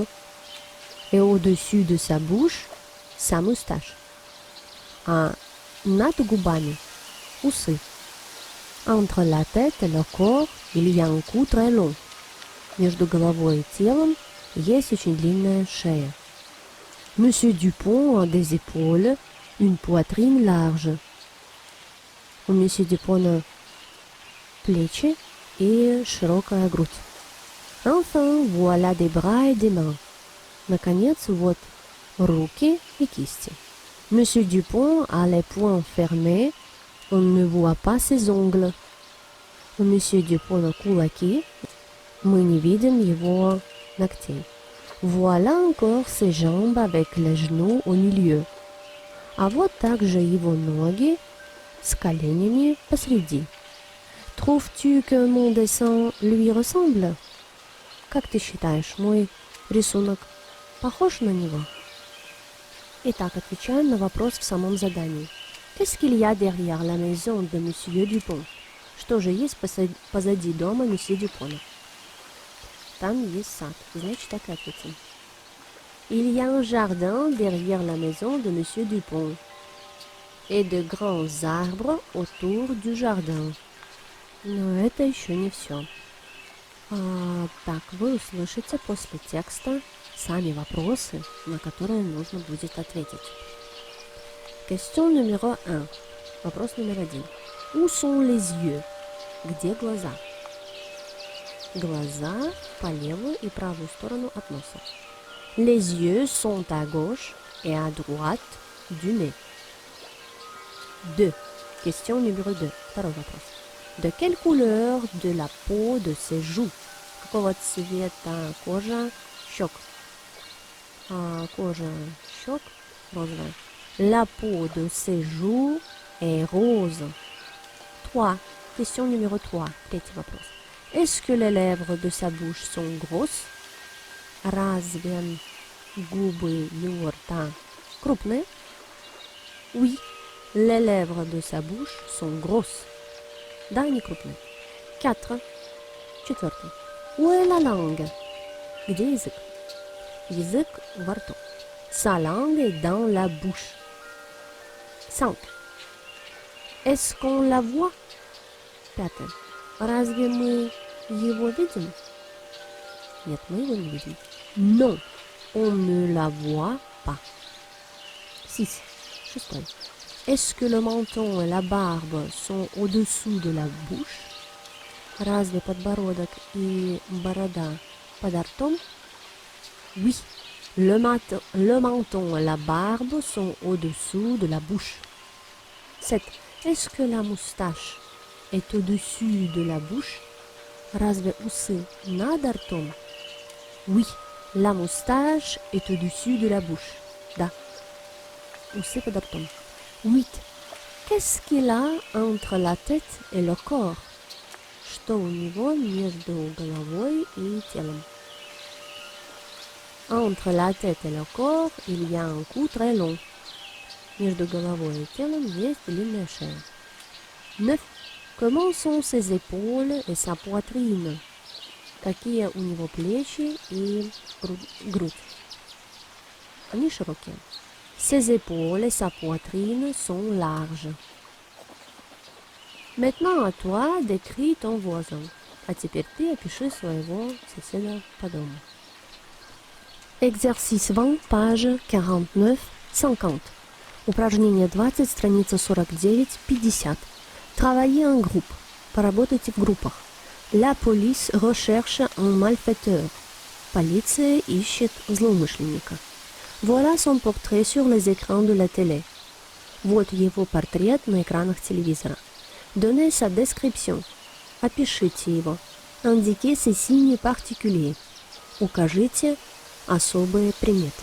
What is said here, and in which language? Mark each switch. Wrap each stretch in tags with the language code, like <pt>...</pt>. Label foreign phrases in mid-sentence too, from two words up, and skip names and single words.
<fr>Et au-dessus de sa bouche, sa moustache.</fr> <ru>А над губами усы.</ru> <fr>Entre la tête et le corps, il y a un cou très long.</fr> <ru>Между головой и телом есть очень длинная шея.</ru> <fr>Monsieur Dupont a des épaules, une poitrine large.</fr> <ru>У Monsieur Dupont плечи и широкая грудь.</ru> <fr>Enfin, voilà des bras et des mains.</fr> <ru>Наконец, вот руки и кисти.</ru> <fr>Monsieur Dupont a les poings fermés, on ne voit pas ses ongles.</fr> <ru>У Monsieur Dupont кулаки, мы не видим его ногтей.</ru> <fr>Voilà encore ses jambes avec les genoux au milieu.</fr> <ru>А вот также его ноги с коленями посреди.</ru> <fr>Trouves-tu que mon dessin lui ressemble?</fr> <ru>Как ты считаешь, мой рисунок похож на него? Итак, отвечаем на вопрос в самом задании.</ru> <fr>Qu'est-ce qu'il y a derrière la maison de Monsieur Dupont?</fr> <ru>Что же есть позади дома месье Дюпона? Там есть сад. Значит, так и ответим.</ru> <fr>Il y a un jardin derrière la maison de monsieur Dupont et de grands arbres autour du jardin.</fr> <ru>Но это еще не все. Так, вы услышите после текста сами вопросы, на которые нужно будет ответить.</ru> <fr>Question numéro 1.</fr> <ru>Вопрос номер 1.</ru> <fr>Où sont les yeux?</fr> <ru>Где глаза? Глаза по левую и правую сторону от носа.</ru> <fr>Les yeux sont à gauche et à droite du nez. 2. Question numéro 2.</fr> <ru>Второй вопрос.</ru> <fr>De quelle couleur de la peau de ses joues?</fr> <ru>Какого цвета кожа щек? Кожа щек розовая.</ru> <fr>La peau de ses joues est rose. 3. Question numéro 3.</fr> <ru>Третий вопрос.</ru> <fr>Est-ce que les lèvres de sa bouche sont grosses?</fr> <ru>Разве губы его рта крупные?</ru> <fr>Oui. Les lèvres de sa bouche sont grosses.</fr> <ru>Да, они крупные. 4. Четвертый.</ru> <fr>Où est la langue?</fr> <ru>Где язык? Язык во рту.</ru> <fr>Sa langue est dans la bouche. 5. Est-ce qu'on la voit? 5.</fr> <ru>Разве мы его видим? Нет, мы его не видим.</ru> <fr>Non, on ne la voit pas. 6. 6. Est-ce que le menton et la barbe sont au-dessous de la bouche?</fr> <ru>Разве подбородок и борода под ртом?</ru> <fr>Oui, le menton et la barbe sont au-dessous de la bouche. 7. Est-ce que la moustache est au-dessus de la bouche?</fr> <ru>Разве усы над ртом?</ru> <fr>Oui, la moustache est au-dessus de la bouche.</fr> <ru>Да, усы под ртом. 8.</ru> <fr>Qu'est-ce qu'il a entre la tête et le corps?</fr> <ru>Что у него между головой и телом?</ru> <fr>Entre la tête et le corps, il y a un cou très long.</fr> <ru>Между головой и телом есть длинная шея. 9.</ru> <fr>Comment sont ses épaules et sa poitrine?</fr> <ru>Какие у него плечи и грудь? Они широкие.</ru> <fr>Ses épaules et sa poitrine sont larges. Maintenant à toi d'écrire ton voisin.</fr> <ru>А теперь ты опиши своего соседа по дому.</ru> <fr>Exercice 20, page 49-50.</fr> <ru>Упражнение 20, страница 49-50.</ru> <fr>Travailler en groupe.</fr> <ru>Поработайте в группах.</ru> <fr>La police recherche un malfaiteur.</fr> <ru>Полиция ищет злоумышленника.</ru> <fr>Voilà son portrait sur les écrans de la télé.</fr> <ru>Вот его портрет на экранах телевизора.</ru> <fr>Donnez sa description.</fr> <ru>Опишите его.</ru> <fr>Indiquez ses signes particuliers.</fr> <ru>Укажите особые приметы.</ru>